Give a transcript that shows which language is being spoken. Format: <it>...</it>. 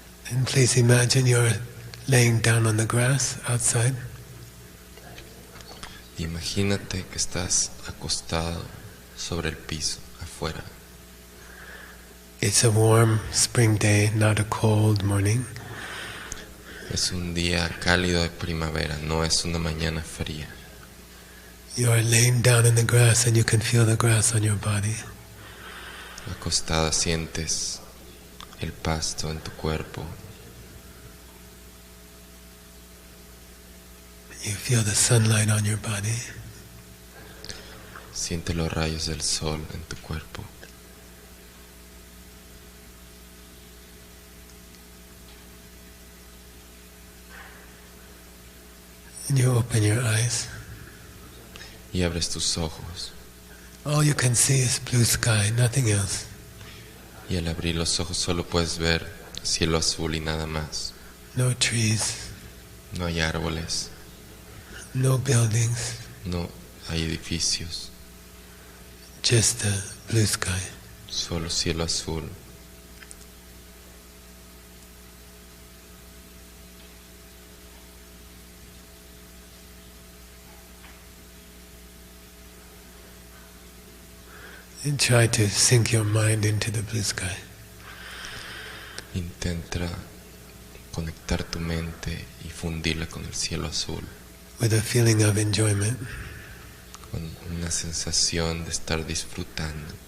<en>And please imagine you're laying down on the grass outside.</en> <es>Imagínate que estás acostado sobre el piso, afuera.</es> <en>It's a warm spring day, not a cold morning.</en> <es>Es un día cálido de primavera, no es una mañana fría.</es> <en>You are laying down in the grass and you can feel the grass on your body.</en> <es>Acostada sientes el pasto en tu cuerpo.</es> <en>You feel the sunlight on your body.</en> <es>Siente los rayos del sol en tu cuerpo.</es> <en>And you open your eyes.</en> <es>Y abres tus ojos.</es> <en>All you can see is blue sky, nothing else.</en> <es>Y al abrir los ojos solo puedes ver cielo azul y nada más.</es> <en>No trees,</en> <es>No hay árboles,</es> <en>no buildings,</en> <es>no hay edificios,</es> <en>just the blue sky.</en> <es>solo cielo azul.</es> <en>And try to sink your mind into the blue sky.</en> <es>Intenta conectar tu mente y fundirla con el cielo azul,</es> <en>With a feeling of enjoyment</en> <es>con una sensación de estar disfrutando</es>